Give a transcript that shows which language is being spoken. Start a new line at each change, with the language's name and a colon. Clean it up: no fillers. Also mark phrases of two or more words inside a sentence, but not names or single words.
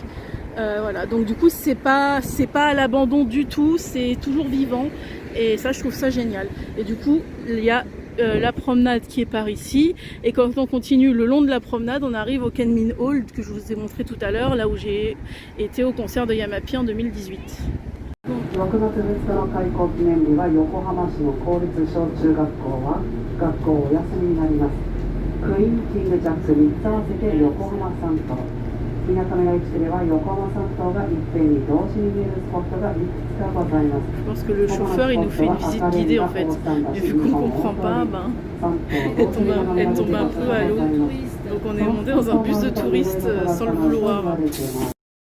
French: Voilà, donc du coup c'est pas à l'abandon du tout, c'est toujours vivant et ça je trouve ça génial. Et du coup il y a la promenade qui est par ici, et quand on continue le long de la promenade on arrive au Kenmin Hall que je vous ai montré tout à l'heure, là où j'ai été au concert de Yamapi en 2018.
Japanese: 6 月2日の開校記念日は横浜市の公立小中学校は学校お休みになります。クイーンキングジャック3つ合わせて横浜3島、みなかみらい地区では横浜3島がいっぺんに同時に見えるスポットがいくつかございます。
French: Je pense que le chauffeur il nous fait une visite guidée en fait, et vu qu'on comprend pas, elle tombe un peu à l'eau, donc on est monté dans un bus de touristes sans le vouloir.